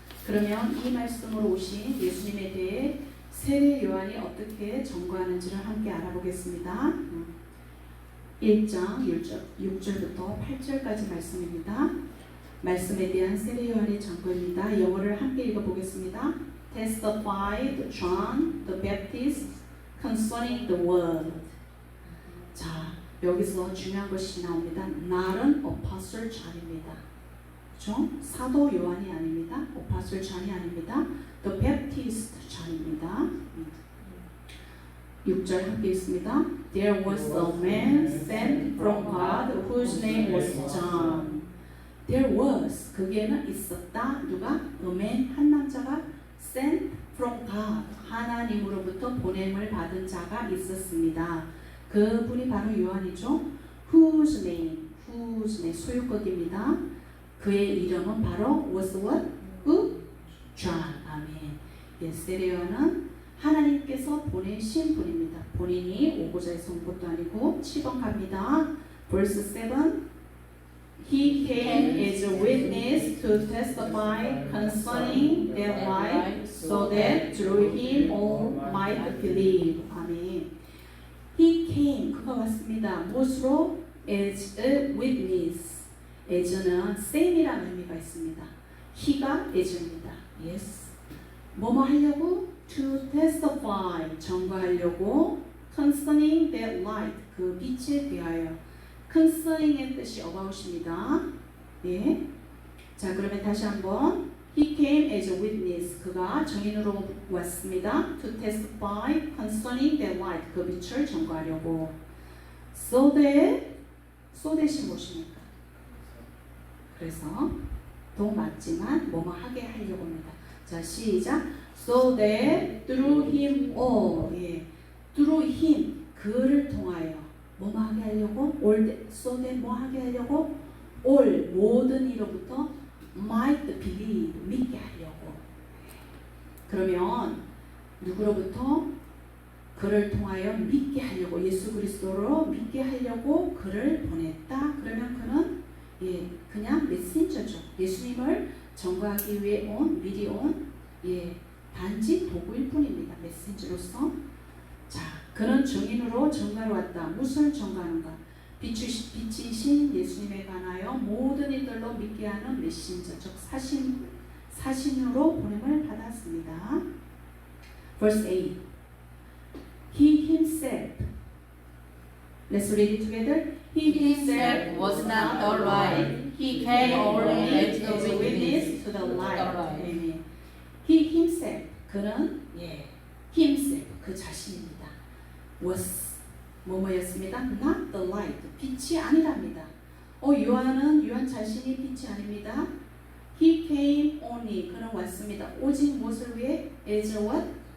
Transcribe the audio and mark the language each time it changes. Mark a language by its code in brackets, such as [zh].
[ko] 그러면 이 말씀으로 오신 예수님에 대해 세례 요한이 어떻게 전거하는지를 함께 알아보겠습니다. 1장 6절부터 8절까지 말씀입니다. 말씀에 대한 세례 요한의 전거입니다. 영어를 함께 읽어보겠습니다. [en] Testified John the Baptist concerning the word. [ko] 자, 여기서 중요한 것이 나옵니다. 날은 apostle John입니다. 그렇죠? 사도 요한이 아닙니다. apostle John이 아닙니다. [en] The Baptist John입니다. [ko] 6절 함께 있습니다. [en] There was a man sent from God whose name was John. There was, [ko] 거기에는 있었다. 누가? [en] A man, [ko] 한 남자가 [en] sent from God, [ko] 하나님으로부터 보냄을 받은 자가 있었습니다. 그분이 바로 요한이죠. [en] Whose name, [ko] 소유격입니다. 그의 이름은 바로 [en] was what? Who? John. [ko] 아멘. 예, 세례요한은 하나님께서 보내신 분입니다. 본인이 오고자 해서 온 것도 아니고 7번 갑니다. [en] Verse 7 He came as a witness to testify concerning their life so that through him all might believe. [ko] 아멘. [en] He came, [ko] 그가 왔습니다. 무엇으로? [en] As a witness. [ko] as는 same이라는 의미가 있습니다. he가 as입니다. yes. 뭐뭐 하려고? [en] to testify, [ko] 전거하려고 [en] concerning that light, [ko] 그 빛에 대하여. concerning의 뜻이 about입니다. 예. 자, 그러면 다시 한번 [en] He came as a witness, [ko] 그가 증인으로 왔습니다. [en] to testify concerning that light, [ko] 그 빛을 전거하려고. so that이 무엇입니까? 그래서 더 맞지만 뭐뭐 하게 하려고 합니다. 자, 시작. [en] So that through him all. 예. through him [ko] 그를 통하여 뭐 하게 하려고? [en] all that, so that [ko] 뭐 하게 하려고? all 모든 이로부터 [en] might believe [ko] 믿게 하려고. 그러면 누구로부터? 그를 통하여 믿게 하려고 예수 그리스도로 믿게 하려고 그를 보냈다. 그러면 그는 그냥 메신저죠. 예수님을 전거하기 위해 미리 온 단지 도구일 뿐입니다. 메신저로서. 자, 그는 증인으로 전가로 왔다. 무엇을 전가하는가? 빛이신 예수님에 관하여 모든 이들로 믿게 하는 메신저, 즉 사신으로 보냄을 받았습니다. [en] Verse 8. He himself. Let's read it together. He himself was not the light. He came only as a witness to the light. light. Amen. He himself. [ko] 그는 himself 그 자신입니다. Was 뭐뭐였습니다. [en] Not the light. [ko] 빛이 아니랍니다. 요한 자신이 빛이 아닙니다. [en] He came only. [ko] 그는 왔습니다. 오직 무엇을 위해? [en] As a what?